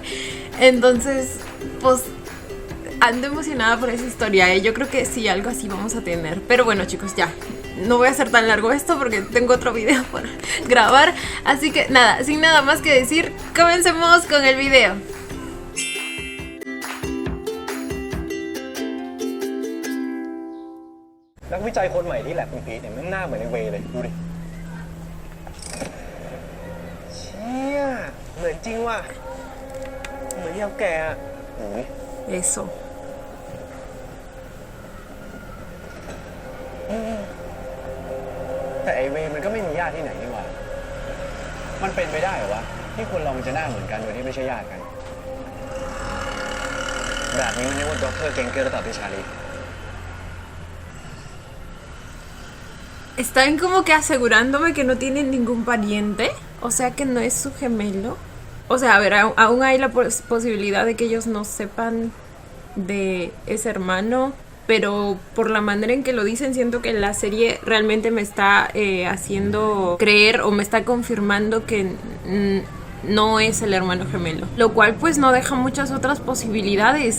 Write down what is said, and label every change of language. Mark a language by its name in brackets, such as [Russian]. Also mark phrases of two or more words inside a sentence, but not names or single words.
[Spanish] Entonces pues ando emocionada por esa historia, ¿eh? Yo creo que sí, algo así vamos a tener. Pero bueno chicos, ya no voy a hacer tan largo esto porque tengo otro video por grabar. Así que nada, sin nada más que decir, comencemos con el video. [Thai] นักวิจัยคนใหม่ที่แลบคุณพีทเนี่ยมันหน้าเหมือนในเวเลยดูดิเชี่ยเหมือนจริงว่ะเหมือนยาวแก่อ่ะโอ้ย [Spanish] Eso. [Thai] แต่ไอเวมันก็ไม่มีญาติที่ไหนนี่หว่ามันเป็นไปได้เหรอวะที่คนเรามันจะหน้าเหมือนกันโดยที่ไม่ใช่ญาติกันแบบนี้มันเรียกว่าด็อกเตอร์เก่งเกินหรือเปล่าพี่ชาลี [Spanish] Están como que asegurándome que no tienen ningún pariente, o sea que no es su gemelo. O sea, a ver, aún hay la posibilidad de que ellos no sepan de ese hermano, pero por la manera en que lo dicen siento que la serie realmente me está haciendo creer o me está confirmando que no es el hermano gemelo, lo cual pues no deja muchas otras posibilidades.